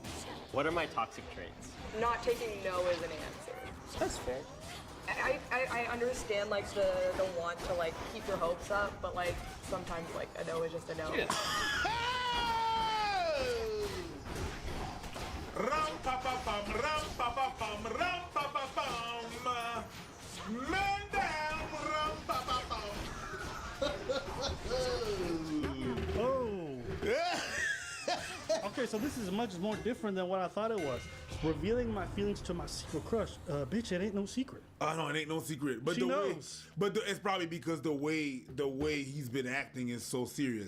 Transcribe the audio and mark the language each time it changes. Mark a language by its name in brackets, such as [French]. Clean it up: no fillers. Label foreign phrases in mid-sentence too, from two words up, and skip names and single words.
[English] What are my toxic traits? Not taking no as an answer. That's fair. I understand like the want to like keep your hopes up, but like sometimes like a no is just a no. Yeah. Ram pa pa pam, ram pa pa pam, ram pa pa pam. Man down, ram pa pa pam. Oh. Okay, so this is much more different than what I thought it was. Revealing my feelings to my secret crush. Bitch, it ain't no secret. No, it ain't no secret. But She knows. It's probably because the way he's been acting is so serious.